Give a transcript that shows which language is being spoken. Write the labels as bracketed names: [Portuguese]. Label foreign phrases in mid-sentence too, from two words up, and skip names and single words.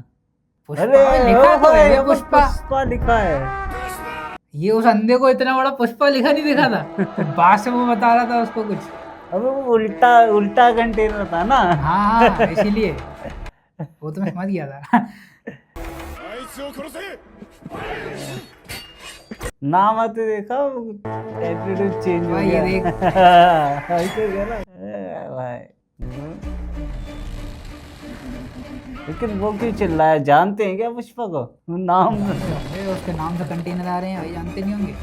[Hindi] पुष्पा लिखा तो है, ये पुष्पा। पुष्पा लिखा है। ये उस अंधे को इतना बड़ा पुष्पा लिखा नहीं दिखा था। तो बाद से वो बता रहा था उसको कुछ। अब वो उल्टा कंटेनर था ना। हाँ हाँ, इसीलिए वो तो मैं समझ गया था। [Japanese] あいつを殺せ [Hindi] नाम आते देखा, [English] attitude change [Hindi] हो भाई गया। ये देख। ऐसे क्या ना भाई। लेकिन वो क्यों चिल्ला है? जानते हैं क्या पुष्पा को? नाम अरे उसके नाम से कंटेनर आ रहे हैं भाई, जानते नहीं होंगे।